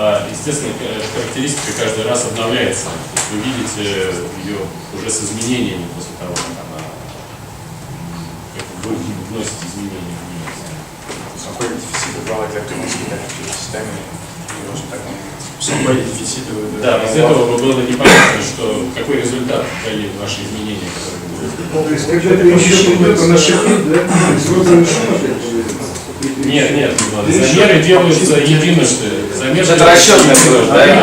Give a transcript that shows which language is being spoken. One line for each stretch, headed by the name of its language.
Russian: Естественно, характеристика каждый раз обновляется. Вы видите ее уже с изменениями после того, как вы вносите изменения в нее.
French: Sans quoi il est difficile de voir exactement ce qui est appliqué au système et le résultat qu'on a. Sans quoi il est difficile de
Russian: Да, без этого бы было непонятно, что какой результат дали ваши изменения, которые вы делаете. То есть, когда пересчет идет на шифре, да, сложно решено опять? Нет, замеры делаются единожды. Это расчетная сложность, да?